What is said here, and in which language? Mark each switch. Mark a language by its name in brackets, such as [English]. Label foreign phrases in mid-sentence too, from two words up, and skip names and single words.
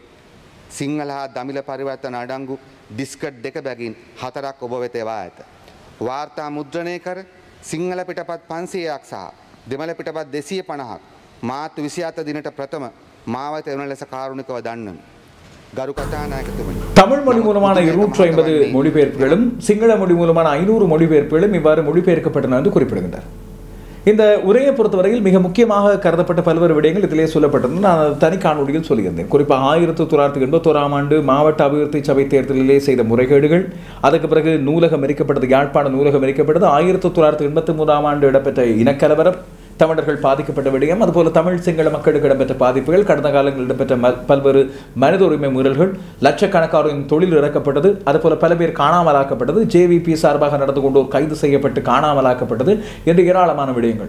[Sinhala] සිංහල හා දමිළ පරිවර්තන අඩංගු ඩිස්කට් 2 බැගින් 4ක් ඔබ වෙත එවා ඇත. වාර්තා මුද්‍රණය කර සිංහල පිටපත් 500ක් සහ දෙමළ පිටපත් 250ක් මාර්තු 27 දිනට ප්‍රථම මාවත එවන ලෙස කාරුණිකව දන්නමි. ගරු කතානායකතුමනි, [Tamil] தமிழ் மொழி மூலமான 250 மொழிபெயர்ப்புகளும் சிங்கள மொழி மூலமான 500 மொழிபெயர்ப்புகளும் இவ்வாறு மொழிபெயர்க்கப்பட்டன என்று குறிப்பிடுகின்றார். இந்த உரையை பொறுத்தவரையில் மிக முக்கியமாக கருதப்பட்ட பல்வேறு விடயங்கள் இதிலே சொல்லப்பட்டது. நான் தனி காணொலியில் சொல்லியிருந்தேன். குறிப்பாக 1981ஆம் ஆண்டு மாவட்ட அபிவிருத்தி சபை தேர்தலிலே செய்த முறைகேடுகள், அதுக்கு பிறகு நூலகம் எரிக்கப்பட்டது, யாழ்ப்பாண நூலகம் எரிக்கப்பட்டது, 1983ஆம் ஆண்டு இடம்பெற்ற இனக்கலவரம், தமிழர்கள் பாதிக்கப்பட்ட விடயம், அதுபோல தமிழ் சிங்கள மக்களுக்கு இடம்பெற்ற பாதிப்புகள், கடந்த காலங்களில் இடம்பெற்ற பல்வேறு மனித உரிமை மீறல்கள், லட்சக்கணக்காரின் தொழில் இறக்கப்பட்டது, அதுபோல பல பேர் காணாமலாக்கப்பட்டது, JVP சார்பாக நடந்து கொண்டோர் கைது செய்யப்பட்டு காணாமலாக்கப்பட்டது என்று ஏராளமான விடயங்கள்.